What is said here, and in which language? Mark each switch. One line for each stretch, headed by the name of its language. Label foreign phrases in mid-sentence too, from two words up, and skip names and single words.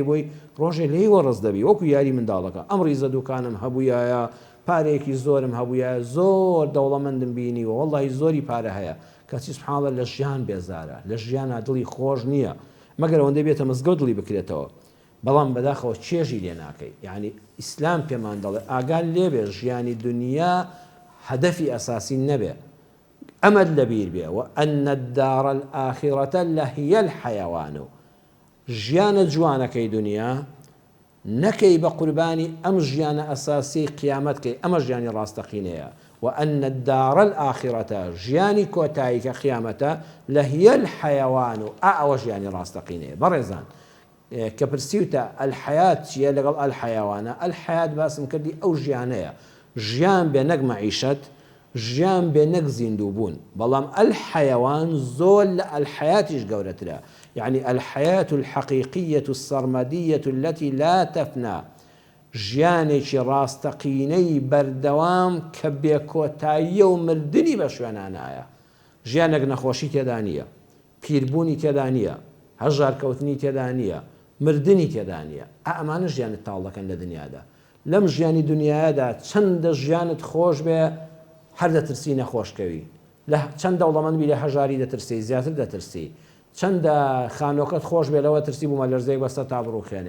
Central Kurdish: بۆی ڕۆژێ لێیوە ڕست دەبی وەکو یاری منداڵەکە ئەم ڕیزە دوکانم هەبوویایە پارێکی زۆرم هەبوویە زۆر دەوڵەمەندم بینیوە واللهی زۆری پارە هەیە کەچی
Arabic: سبحان الله
Central Kurdish: لە ژیان بێزارە لە ژیانە دڵی خۆش نییە مەگەر ئەوەندە بێتە مزگەوت دڵی بکرێتەوە بەڵام بەداخەوە چێژی لێ ناکەی یعنی ئیسلام پێمان دەڵێ ئاگال لێبێ ژیانی دنیا هەدەفی ئەساسی نەبێ ئەمەد لەبیر بێ
Arabic: وأن الدار الآخرة لهي الحيوان
Central Kurdish: ژیانە جوانەکەی دنیا نەکەی بە قوربانی ئەم ژیانە ئەساسی قیامەتکەی ئەمە ژیانی ڕاستەقینەیە وأن
Arabic: الدار الآخرة
Central Kurdish: ژیانی کۆتایی کە قیامەتە
Arabic: لهي الحيوان
Central Kurdish: ئەوە ژیانی ڕاستەقینەیە بەڕێزان کە پرسیوتە الحیات چییە لەگەڵ الحەیەوانە الحیات باسم کردی ئەو ژیانەیە ژیان بێ نەک مەعیشەت ژیان بێ نەک زیندوو بوون بەڵام الحەیەوان زۆر لە الحیاتیش گەورەترە
Arabic: يعني الحياة الحقيقية السرمدية التي لا تفنى
Central Kurdish: ژیانێکی ڕاستەقینەی بەردەوام کە بێکۆتاییە و مردنی بە شوێنانایە ژیانێک نەخۆشی تێدا نییە پیربوونی تێدا نییە، هەژارکەوتنی تێدا نییە، مردنی تێدا نییە. ئەمانە ژیانت تاڵ دەکەن لە دنیادا. لەم ژیانی دنیادا چەندە ژیانت خۆش بێ هەر دەترسی نەخۆشکەوی، لە چەند دەوڵەمەند بی لە هەژاری دەترسی، زیاتر دەترسی، چەندە خانۆکەت خۆش بێ لەوە ترسی بوومە لەرزەیەک بەستە تا بڕوخێنێ.